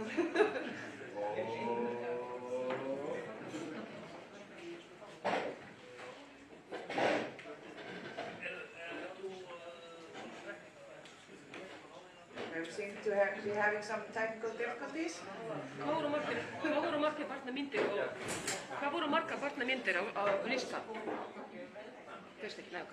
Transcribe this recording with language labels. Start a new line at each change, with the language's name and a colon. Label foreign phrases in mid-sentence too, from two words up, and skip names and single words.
English: We seem to be having some technical difficulties.
Icelandic: Hvað voru margar barnamyndir á lista? Veist ekki, nei, ok.